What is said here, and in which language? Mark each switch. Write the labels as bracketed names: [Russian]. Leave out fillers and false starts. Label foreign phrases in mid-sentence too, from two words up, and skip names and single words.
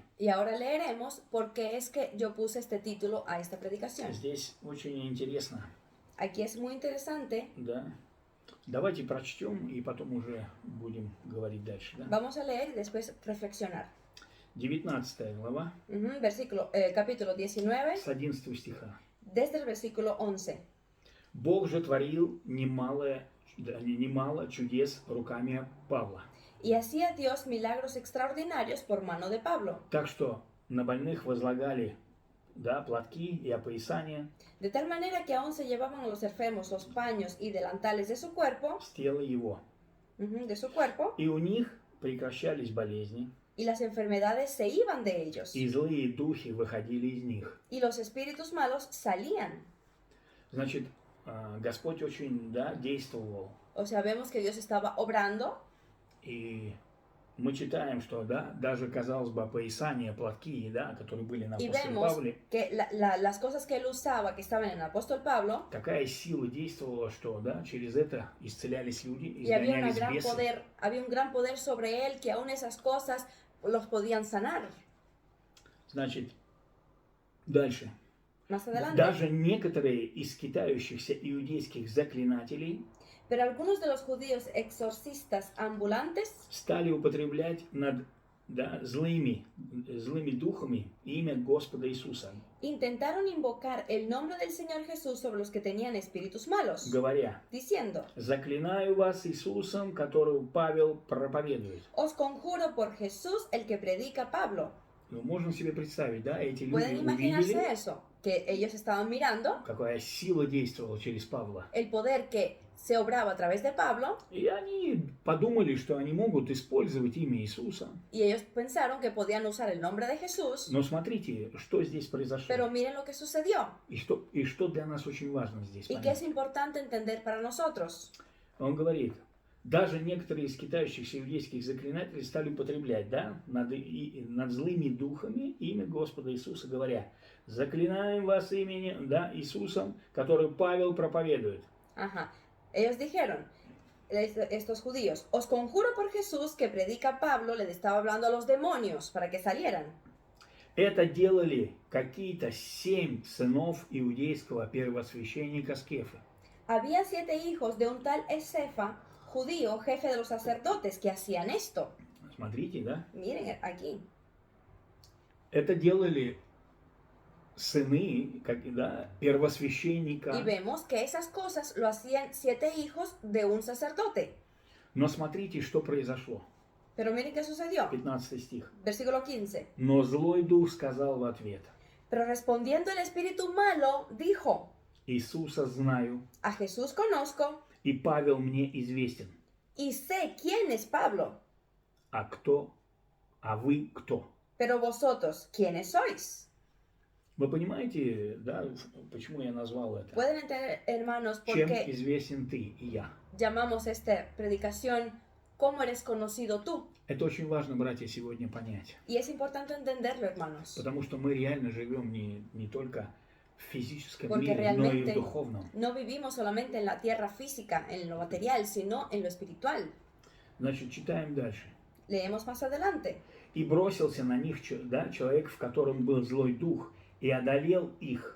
[Spanish] Y ahora leeremos por qué es que yo puse este título a esta predicación. [Russian] Здесь очень интересно, [Spanish] Aquí es muy interesante. [Russian] да? Давайте прочтем и потом уже будем говорить дальше, да? [Spanish] Vamos a leer y después reflexionar. [Russian] 19 глава, [Spanish] Capítulo 19, [Russian] с 11 стиха. [Spanish] desde el versículo 11. [Russian] Бог же творил немало чудес руками Павла. [Spanish] Y hacía Dios milagros extraordinarios por mano de Pablo, [Russian] Так что на больных возлагали, да, платки и опоясания [Spanish] de tal manera que aún se llevaban a los enfermos los paños y delantales de su cuerpo, [Russian] с тела его. И у них прекращались болезни, [Spanish] y las enfermedades se iban de ellos, [Russian] и злые духи выходили из них. [Spanish] y los espíritus malos salían. [Russian] Значит, Господь очень, да, действовал. [Spanish] O sea, vemos que Dios estaba obrando. [Russian] И мы читаем, что, да, даже, казалось бы, опоясания, платки, да, которые были на [Spanish] Y [Russian] апостоле [Spanish] vemos [Russian] Павле, [Spanish] que las cosas que él usaba, que estaban en el apóstol Pablo, [Russian] такая сила действовала, что, да, через это исцелялись люди, [Spanish] y había [Russian] изгонялись бесы. [Spanish] había un gran poder sobre él, que aún esas cosas los podían sanar. [Russian] Значит, дальше. [Spanish] Más adelante. [Russian] Даже некоторые из скитающихся иудейских заклинателей [Spanish] Pero algunos de los judíos exorcistas ambulantes [Russian] стали употреблять над, да, злыми духами имя Господа Иисуса, [Spanish] intentaron invocar el nombre del Señor Jesús sobre los que tenían espíritus malos, [Russian] говоря: [Spanish] diciendo: [Russian] «Заклинаю вас Иисусом, которого Павел проповедует». [Spanish] Os conjuro por Jesús el que predica Pablo. [Russian] Мы можем себе представить, да, эти люди [Spanish] ¿Pueden imaginarse [Russian] увидели, [Spanish] eso? Que ellos estaban mirando [Russian] какая сила действовала через Павла. [Spanish] el poder que se obraba a través de Pablo, [Russian] И они подумали, что они могут использовать имя Иисуса. [Spanish] y ellos pensaron que podían usar el nombre de Jesús. [Russian] Но смотрите, что здесь произошло. [Spanish] Pero miren lo que sucedió [Russian] И что для нас очень важно здесь [Spanish] y que es [Russian] понять. [Spanish] importante entender para nosotros. [Russian] Он говорит, даже некоторые из скитающихся иудейских заклинателей стали употреблять, да, над злыми духами имя Господа Иисуса, говоря: «Заклинаем вас именем, да, Иисусом, который Павел проповедует». [Spanish] Ajá. Ellos dijeron, estos judíos: os conjuro por Jesús que predica Pablo, le estaba hablando a los demonios para que salieran. [Russian] Это делали какие-то 7 сынов иудейского первосвященника Скефы. [Spanish] Había 7 hijos de un tal Escefa, judío, jefe de los sacerdotes, que hacían esto. [Russian] Смотрите, да? [Spanish] Miren aquí. [Russian] Это делали сыны, да, первосвященника. [Spanish] Y vemos que esas cosas lo hacían 7 hijos de un sacerdote. [Russian] Но смотрите, что произошло. [Spanish] Pero miren qué sucedió. [Russian] 15 стих. [Spanish] Versículo 15. [Russian] Но злой дух сказал в ответ: [Spanish] Pero respondiendo el espíritu malo, dijo, [Russian] Иисуса знаю, [Spanish] a Jesús conozco [Russian] и Павел мне известен. [Spanish] y sé quién es Pablo, [Russian] А кто? А вы кто? [Spanish] pero vosotros, ¿quiénes sois? [Russian] Вы понимаете, да, почему я назвал это? [Spanish] Pueden entender, hermanos, por [Russian] Чем [Spanish] qué [Russian] известен ты и я? [Spanish] llamamos esta predicación ¿Cómo eres conocido tú? [Russian] Это очень важно, братья, сегодня понять. [Spanish] Y es importante entenderlo, hermanos. [Russian] Потому что мы реально живем не только в физическом [Spanish] Porque [Russian] мире, но и в [Spanish] realmente [Russian] духовном. [Spanish] no vivimos solamente en la tierra física, en lo material, sino en lo espiritual. [Russian] Значит, читаем дальше. [Spanish] Leemos más adelante. [Russian] И бросился на них, да, человек, в котором был злой дух, и одолел их.